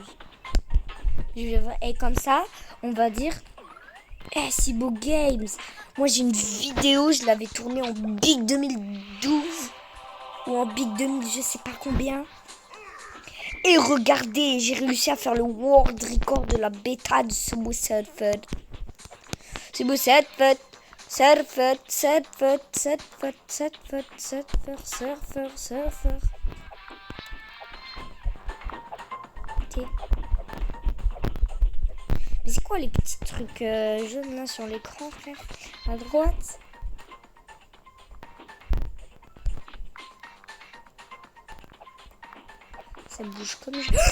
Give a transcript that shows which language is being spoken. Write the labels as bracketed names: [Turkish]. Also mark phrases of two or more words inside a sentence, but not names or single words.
[French] Et comme ça, on va dire Cibo Games. Moi, j'ai une vidéo, je l'avais tournée en Big 2012 ou en Big 2000, je sais pas combien. Et regardez, j'ai réussi à faire le [English] world record [French] de la bêta de Subway Surfers. Subway Surfers, Surfers, Surfers, Surfers, Surfers, Surfers, Surfers, Surfers. Ok. Mais c'est quoi les petits trucs jaunes là sur l'écran, frère? À droite. Ça bouge comme je...